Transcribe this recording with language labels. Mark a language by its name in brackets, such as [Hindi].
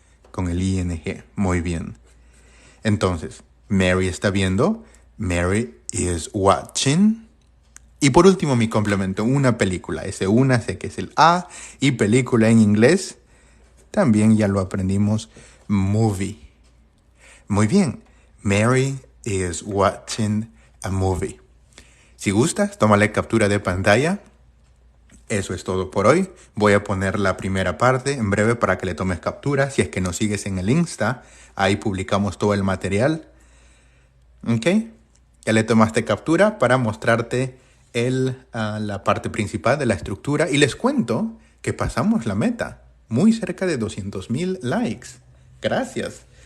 [Spanish] Con el ing. Muy bien. Entonces, Mary está viendo. [English] Mary is watching. [Spanish] Y por último mi complemento, una película. Ese una sé que es el a. Y película en inglés, también ya lo aprendimos, movie. Muy bien. [English] Mary is watching a movie. [Spanish] Si gustas, tómale captura de pantalla. Eso es todo por hoy. Voy a poner la primera parte en breve para que le tomes captura. Si es que nos sigues en el Insta, ahí publicamos todo el material. ¿Ok? Ya le tomaste captura para mostrarte la parte principal de la estructura. Y les cuento que pasamos la meta. Muy cerca de 200,000 likes. Gracias.